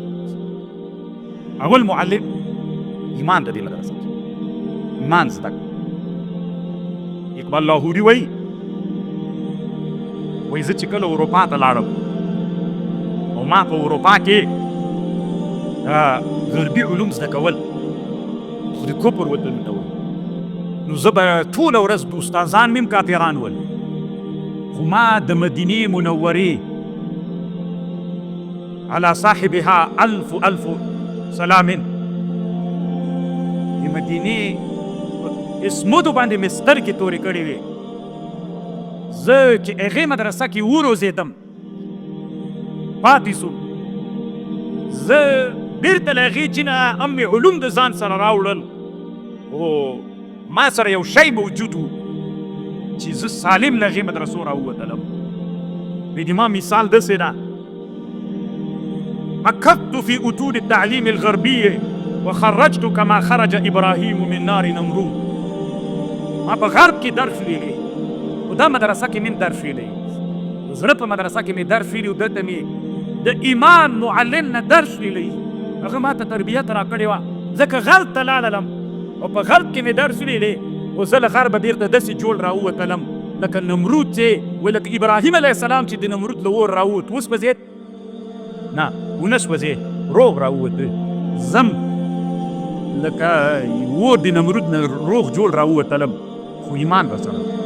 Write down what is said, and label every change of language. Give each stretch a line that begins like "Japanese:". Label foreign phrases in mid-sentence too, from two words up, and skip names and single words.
Pashto: اول معلم ایمان د دې مدرسه ایمان زده اقبال لاهوري وایي زه چې کله اروپا ته لاړم او ما په اروپا کې غربي علوم زده کول خو د کفر وطن ته وایي نو زه به ټوله ورځ استادان مې هم کافران ول خو ما د مدینې منورې
Arabic: على صاحبها الف سلام
Pashto: د مدینې اسمودو باندې مې سترګې تورې کړې وې زه چې هغې مدرسه کې وروزېدم پاتې شوم زه بېرته له هغې چې نه هم مې علوم د ځان سره راوړل او ما سره یو شی موجود و چې زه سالم له هغې مدرسو راووتلم. د ما مثال داسې ده،
Arabic: مكثت في أتون التعليم الغربية وخرجت كما خرج إبراهيم من نار نمرود.
Pashto: ما په غرب کې درس ویلی او دا مدرسه کې مې درس ویلی، زړه په مدرسه کې مې درس ویلی او دلته مې د ایمان معلم نه درس ویلی. هغه ما ته تربیت راکړې وه، ځکه غرب ته لاړلم او په غرب کې مې درس ویلی او زه له غربه بېرته داسې جوړ راووتلم لکه نمرود چې ولکه ابراهیم
Arabic: علیه السلام
Pashto: چې د نمرود له اور راووت، اوس به زید نه ونه سوځې روغ راووته، زم لکه اور د نمرود نه روغ جوړ راووتلم، خو ایمان به سره.